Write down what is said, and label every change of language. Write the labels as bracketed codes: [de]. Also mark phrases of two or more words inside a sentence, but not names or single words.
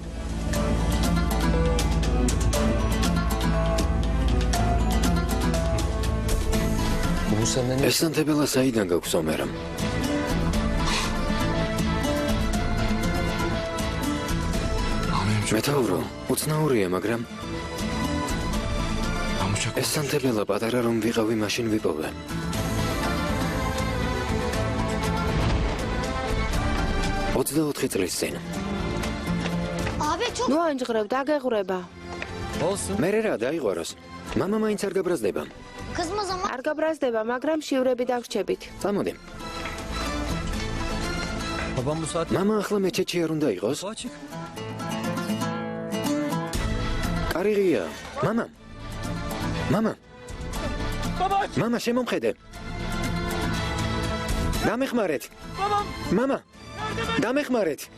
[tr] Bu senden [ka] ეს სანთებელა საიდან გაქვს ომერამ? მეთაურო, უცნაურია, მაგრამ ეს სანთებელა პატარა რომ ვიყავი, მაშინ ვიპოვე. ოცდაოთხი წლის წინ. [tr] Abi çok [ka] ნუ ანჯღრებ, დაგეღრება. მერე რა დაიღვაროს? მამა მაინც არ გაბრაზდება. [tr] kızmaz ama [ka] არ გაბრაზდება, მაგრამ შივრები დავრჩებით. წამოდი. [tr] Babam bu saat [ka] მამა ახლა მეჩეთში არ უნდა იყოს? [tr] açık. [ka] კარიღია. მამა. მამა. მამა, შემომხედე. დამეხმარეთ. მამა. დამეხმარეთ.